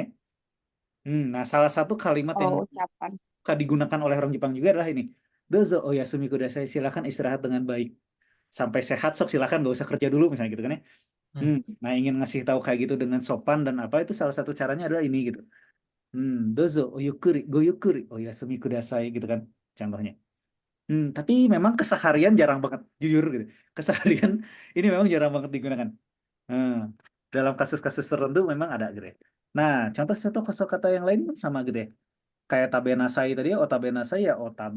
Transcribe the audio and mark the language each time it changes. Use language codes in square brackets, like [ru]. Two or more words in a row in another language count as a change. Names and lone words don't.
[id] Nah, salah satu kalimat yang Oh, ucapan. suka digunakan oleh orang Jepang juga adalah ini. [ja] どうぞお休みください, [id] silakan istirahat dengan baik. Sampai sehat sok silakan gak usah kerja dulu misalnya gitu kan ya. Nah, ingin ngasih tahu kayak gitu dengan sopan dan apa itu salah satu caranya adalah ini gitu. [ja] どうぞおゆくりごゆっくりお休みください [id] gitu kan contohnya. Tapi memang keseharian jarang banget jujur gitu. Keseharian ini memang jarang banget digunakan. Dalam kasus-kasus tertentu memang ada gitu ya. Nah, contoh-contoh kosakata yang lain pun sama gitu ya. Kayak [ja] 食べなさい [id] tadi ya, [ja] お食べなさい ya otabe.